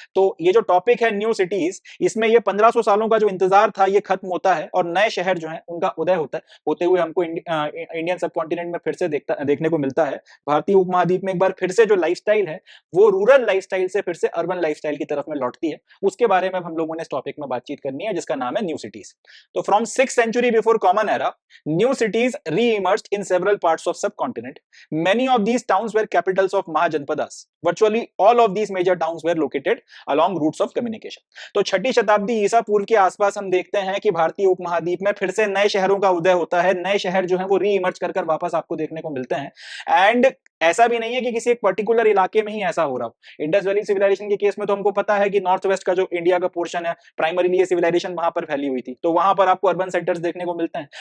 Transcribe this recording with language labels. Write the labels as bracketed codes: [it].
[hi] तो ये जो टॉपिक है न्यू सिटीज, इसमें ये 1500 सालों का जो इंतजार था ये खत्म होता है और नए शहर जो है उनका उदय होता है, होते हुए हमको इंडियन सब कॉन्टिनेंट में फिर से देखने को मिलता है। भारतीय उपमहाद्वीप में एक बार फिर से जो लाइफस्टाइल है वो रूरल लाइफस्टाइल से फिर से अर्बन लाइफस्टाइल की तरफ में लौटती है। उसके बारे में हम लोगों ने इस टॉपिक में बातचीत करनी है, जिसका नाम है न्यू सिटीज। [en] तो from 6th century before common era, new cities re-emerged in several parts of subcontinent. Many of these towns were capitals of Mahajanpadas. Virtually all of these major towns were located along routes of communication. [hi] तो छठी शताब्दी ईसा पूर्व के आसपास हम देखते हैं कि भारतीय उपमहाद्वीप में फिर से नए शहरों का उदय होता है। नए शहर जो हैं वो री इमर्ज कर वापस आपको देखने को मिलते हैं। एंड ऐसा भी नहीं है कि किसी एक पर्टिकुलर इलाके में ही ऐसा हो रहा हो। इंडस वैली सिविलाइजेशन के केस में तो हमको पता है कि नॉर्थ वेस्ट का जो इंडिया का पोर्शन है, प्राइमरीली ये सिविलाइजेशन वहां पर फैली हुई थी, तो वहां पर आपको अर्बन सेंटर्स देखने को मिलते हैं।